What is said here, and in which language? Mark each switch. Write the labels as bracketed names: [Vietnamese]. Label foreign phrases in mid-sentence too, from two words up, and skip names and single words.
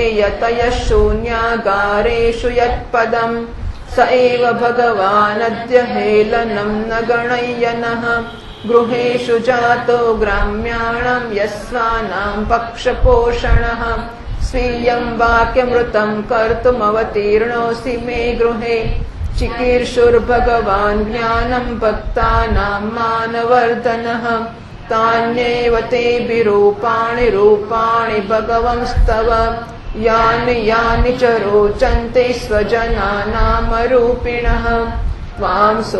[Sanskrit] યતયઃ શૂન્યાગારેષુ યત્પદં સ એવ ભગવાનદ્ય હેલनं ન ગણય્યનઃ ગૃહેષુ જાતો ગ્રામ્યાણાં યસ્વાનાં પક્ષપોષણઃ સ્વીયં વાક્યમૃतं કર્તુમવતીર્ણોऽસि मे ગૃહે चिकीर्षुर्भगवान् ज्ञानं भक्तानां मानवर्धनः तान्येव तेभिरूपाणि रूपाणि भगवंस्तव यानि यानि च रोचन्ते स्वजनानामरूपिणः त्वां